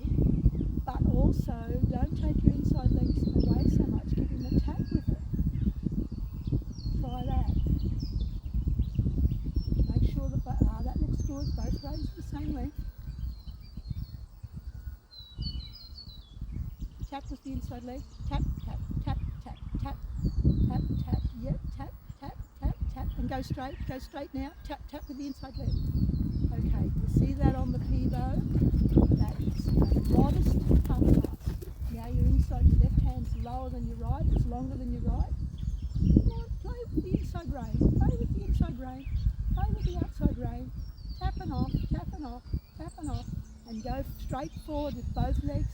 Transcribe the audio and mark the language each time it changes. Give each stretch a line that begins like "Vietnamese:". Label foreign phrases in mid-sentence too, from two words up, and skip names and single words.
English: But also, don't take your inside legs away so much. Give him a tap with it. Try that. Make sure that that looks good. Both reins are the same length. Tap with the inside leg. Tap, tap, tap, tap, tap, tap, tap. Yep, tap, tap, tap, tap. And go straight now. Tap, tap with the inside leg. Okay, you see that on the Pivo? That is a modest half pass. Now your left hand's lower than your right, it's longer than your right. Come on, play with the inside rein, play with the inside rein, play with the outside rein, tapping off, and go straight forward with both legs.